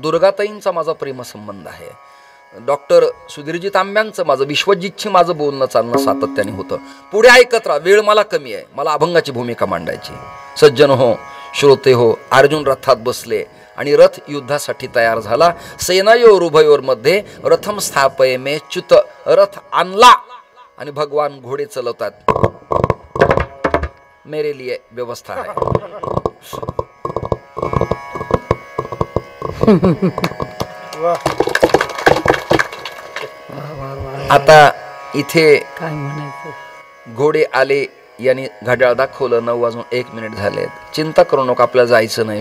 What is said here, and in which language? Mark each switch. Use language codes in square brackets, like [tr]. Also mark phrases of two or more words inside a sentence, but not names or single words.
[mr] दुर्गाताईंचा माझा प्रेमसंबंध आहे. डॉक्टर सुधीरजी तांब्यांचं माझं, विश्वजितची माझं बोलणं चालणं सातत्याने होतं. पुढे ऐकत राहा, वेळ मला कमी आहे, मला अभंगाची भूमिका मांडायची. सज्जन हो, श्रोते हो, अर्जुन रथात बसले आणि रथ युद्धासाठी तयार झाला. [sa] सेनायोर उभयोर मध्ये रथम स्थापये मे च्युत. [mr] रथ आणला आणि भगवान घोडे चलवतात. [hi] मेरे लिए व्यवस्था है. [mr] आता इथे काय म्हणायचं? घोडे आले यांनी घड्याळ दाखवलं, 9:01 झालेत. चिंता करू नका, आपल्याला जायचं नाही.